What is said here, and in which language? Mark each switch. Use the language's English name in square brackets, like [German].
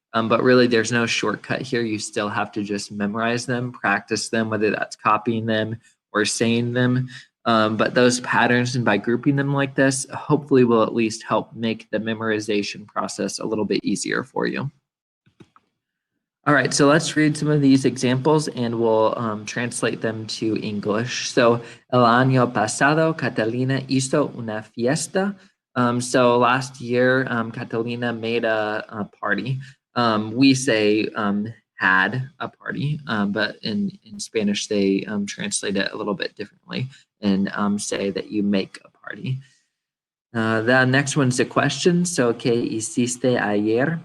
[English] But really, there's no shortcut here. You still have to just memorize them, practice them, whether that's copying them or saying them. But those patterns, and by grouping them like this, hopefully will at least help make the memorization process a little bit easier for you. All right, so let's read some of these examples and we'll translate them to English. [Spanish] So, el año pasado, Catalina hizo una fiesta. [English] So last year, Catalina made a party. We say had a party, but in Spanish, they translate it a little bit differently and say that you make a party. The next one's a question. So, [Spanish] ¿qué hiciste ayer?